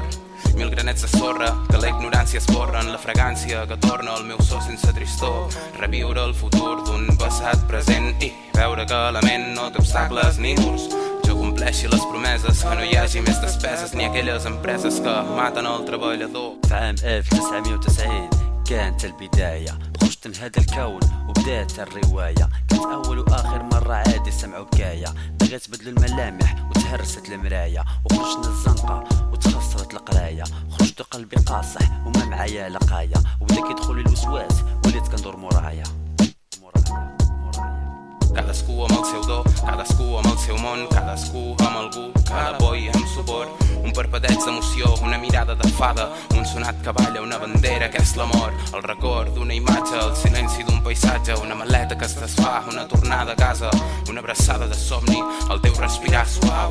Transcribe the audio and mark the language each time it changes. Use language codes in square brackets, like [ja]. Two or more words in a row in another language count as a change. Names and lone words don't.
[ca] Mil granets de sorra, que la ignorància esborren, la fragància que torna al meu so sense tristor. Reviure el futur d'un passat present i veure que la ment no té obstacles ni murs. Jo compleixi les promeses, que no hi hagi més despeses ni aquelles empreses que maten el treballador. [ar] في عام 1990 كانت البداية، خشت لهذا الكون وبدات الرواية. كانت أول وآخر مرة عادي سمعوا بكاية، بغيت بدلوا الملامح وتهرست المراية، وخرجنا الزنقة وتخسرت القراية. خرجت قلبي قاصح وما معايا لقايا، وبدا كيدخل الوسواس وليت كندور مرايا. [ca] Cadascú amb el seu do, cadascú amb el seu món, cadascú amb algú, cada boi amb suport. Un parpadeig d'emoció, una mirada de fada, un sonat que balla, una bandera que és l'amor, el record d'una imatge, el silenci d'un paisatge, una maleta que es desfà, una tornada a casa, una abraçada de somni, el teu respirar suau.